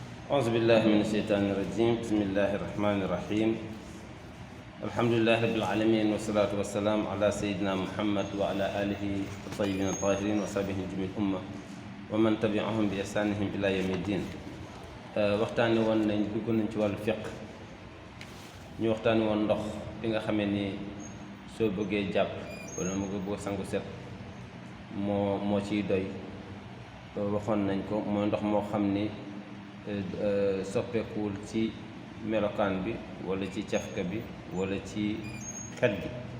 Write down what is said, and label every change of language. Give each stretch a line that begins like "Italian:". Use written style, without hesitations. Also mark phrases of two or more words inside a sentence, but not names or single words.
Arabic: أعوذ بالله من الشيطان الرجيم بسم الله الرحمن الرحيم الحمد لله رب العالمين والصلاة والسلام على سيدنا محمد وعلى آله الطيبين الطاهرين وصحبه جميع الأمة ومن تبعهم بإحسانهم إلى يوم الدين
Wolof: waxtaani woon nañ dugg nañ ci wàllu fiq ñu waxtaani woon ndox bi nga xamee ni soo bëggee jàpp wala mu bëgg sangu set moo ciy doy waxoon nañ ko mooy ndox moo xam ni soppeekuwul ci melokaan bi wala ci cafka bi wala ci xet gi